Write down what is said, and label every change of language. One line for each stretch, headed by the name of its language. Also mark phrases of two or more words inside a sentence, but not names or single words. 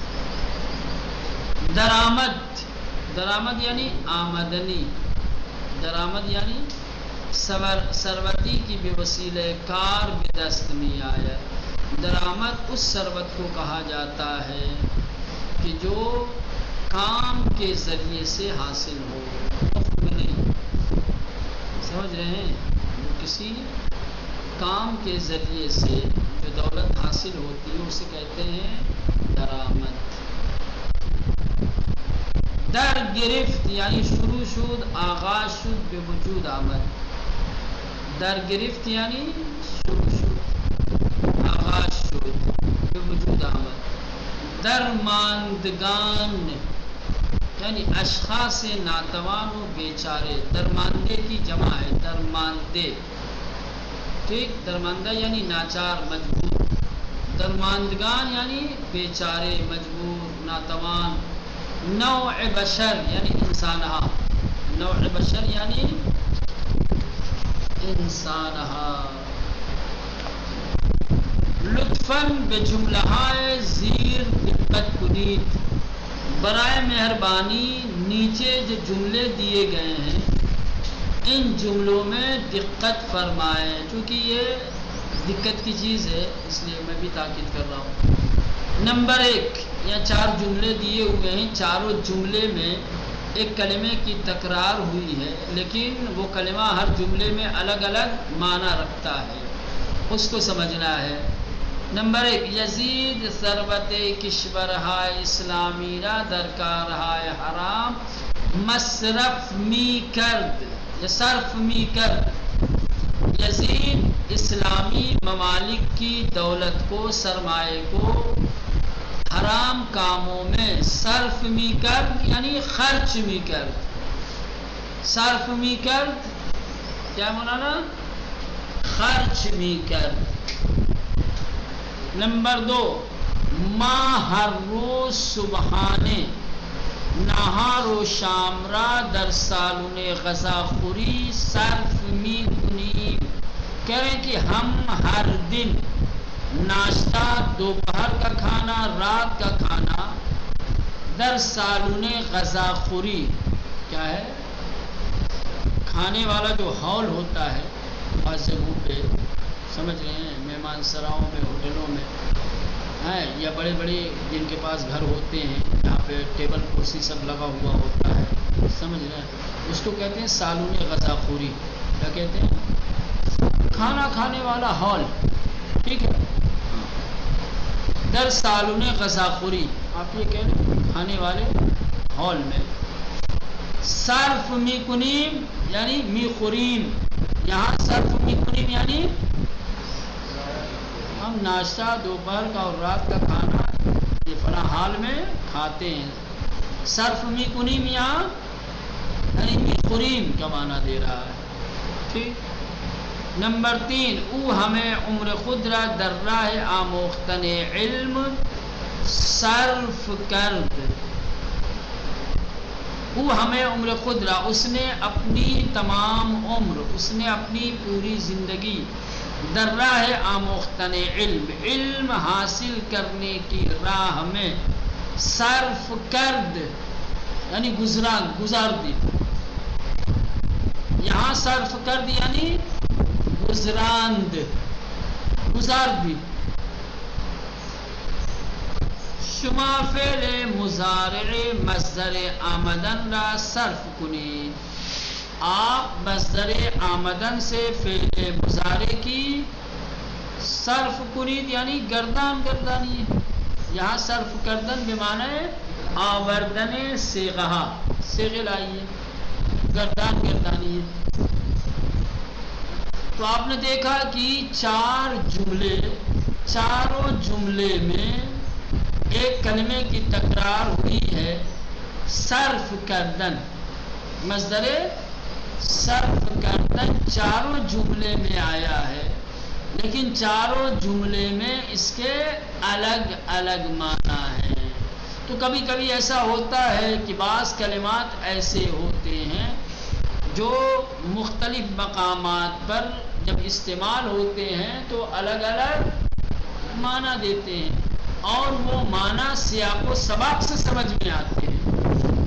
Persian: درآمد یعنی آمدنی، درآمد یعنی ثروتی کی بے وسیلہ کار به دست می آید۔
Urdu: درآمد اس ثروت کو کہا جاتا ہے کہ جو کام کے ذریعے سے حاصل ہو، مفت میں نہیں، سمجھ رہے ہیں؟ کسی کام کے ذریعے سے جو دولت حاصل ہوتی ہے اسے کہتے ہیں درآمد۔
Persian: در گرفت یعنی شروع شد، آغاز شد، به وجود آمد۔ در گرفت یعنی شروع شد، آغاز شد، به وجود آمد۔ درماندگان یعنی اشخاص ناتوان و بیچارے،
Urdu: درماندے کی جمع ہے درماندے، ٹھیک، درماندہ یعنی ناچار مجبور، درماندگان یعنی بیچارے مجبور ناتوان۔
Persian: نوع بشر یعنی انسانہا، نوع بشر یعنی انسانہا۔ لطفاً بجملہائے زیر دقت کنید،
Urdu: برائے مہربانی نیچے جو جملے دیے گئے ہیں ان جملوں میں دقت فرمائیں، چونکہ یہ دقت کی چیز ہے اس لیے میں بھی تاکید کر رہا ہوں۔ نمبر 1، یا 4 جملے دیے ہوئے ہیں، چاروں جملے میں ایک کلمے کی تکرار ہوئی ہے، لیکن وہ کلمہ ہر جملے میں الگ الگ معنی رکھتا ہے، اس کو سمجھنا ہے۔
Persian: نمبر 1، یزید ثروت کشورهای اسلامی را در کارهای حرام مصرف می کرد یا صرف می کرد۔
Urdu: یزید اسلامی ممالک کی دولت کو، سرمایہ کو حرام کاموں میں
Persian: صرف می کرد یعنی خرچ می کرد، صرف می کرد
Urdu: کیا مولانا؟
Persian: خرچ می کرد۔ نمبر 2، ما ہر روز صبحانے نہار و شام را در سالن غذاخوری صرف می کنیم۔
Urdu: کہہ رہے ہیں کہ ہم ہر دن ناشتہ، دوپہر کا کھانا، رات کا کھانا
Persian: در سالن غذاخوری،
Urdu: کیا ہے؟ کھانے والا جو ہال ہوتا ہے بعض جگہوں پہ، سمجھ رہے ہیں، مہمان سراؤں میں، ہوٹلوں میں ہیں، یا بڑے بڑے جن کے پاس گھر ہوتے ہیں جہاں پہ ٹیبل کرسی سب لگا ہوا ہوتا ہے، سمجھ رہے ہیں، اس کو کہتے ہیں
Persian: سالن غذاخوری۔
Urdu: کیا کہتے ہیں؟ کھانا کھانے والا ہال، ٹھیک ہے،
Persian: در سالن غذاخوری،
Urdu: آپ یہ کہہ لیں کھانے والے ہال میں۔
Persian: صرف می کنیم یعنی می خوریم،
Urdu: یہاں
Persian: صرف می کنیم
Urdu: یعنی ہم ناشتہ، دوپہر کا اور رات کا کھانا یہ فلاں حال میں کھاتے ہیں۔
Persian: صرف می کنیم
Urdu: یہاں یعنی
Persian: می خوریم
Urdu: کا معنی دے رہا ہے، ٹھیک۔
Persian: نمبر 3، او ہمیں عمر خود را در راہ آموختن علم صرف کرد، او ہمیں عمر خود را،
Urdu: اس نے اپنی تمام عمر، اس نے اپنی پوری زندگی
Persian: در راہ آموختن علم،
Urdu: علم حاصل کرنے کی راہ میں
Persian: صرف کرد،
Urdu: یعنی گزار دی. یہاں
Persian: صرف کرد یعنی گزراند،
Urdu: گزار دی.
Persian: شما فعل مضارع مصدر آمدن را صرف کنید.
Urdu: آپ مصدر آمدن سے فعل مضارع کی
Persian: صرف کنید
Urdu: یعنی گردانیے. یہاں
Persian: صرف کردن بمعنی آوردن صیغہ،
Urdu: صیغہ لائیے، گردانیے. تو آپ نے دیکھا کہ چاروں جملے میں ایک کلمے کی تکرار ہوئی ہے،
Persian: صرف کردن.
Urdu: مصدر
Persian: صرف کردن
Urdu: چاروں جملے میں آیا ہے، لیکن چاروں جملے میں اس کے الگ الگ معنی ہیں. تو کبھی کبھی ایسا ہوتا ہے کہ بعض کلمات ایسے ہوتے ہیں جو مختلف مقامات پر جب استعمال ہوتے ہیں تو الگ الگ معنی دیتے ہیں، اور وہ معنی سیاق و سباق سے سمجھ میں آتے ہیں.